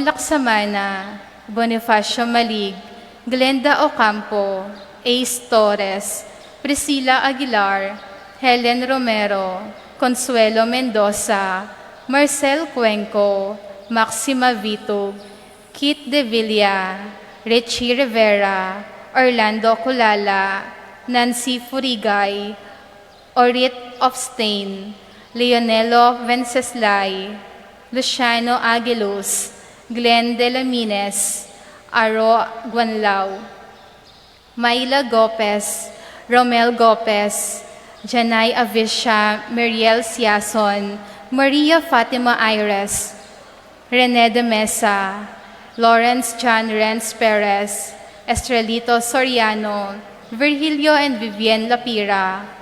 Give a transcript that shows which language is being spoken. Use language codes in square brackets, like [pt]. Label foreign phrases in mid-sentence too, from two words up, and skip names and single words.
[en] Laksamana, Bonifacio Malig, Glenda Ocampo, Ace Torres, Priscilla Aguilar, Helen Romero, Consuelo Mendoza, Marcel Cuenco, Maxima Vitug, Kit De Villa, Richie Rivera, Orlando Culala, Nancy Furigay, Orit of Stain, Leonelo Venceslay, Luciano Aguiluz, Glenn De La Mines, Aro Guanlao, Mayla Gopez, Romel Gopez, Janay Avisha, Muriel Siason, Maria Fatima Ayres, Rene de Mesa, Lawrence John Renz Perez, Estrelito Soriano, Virgilio and Vivienne Lapira,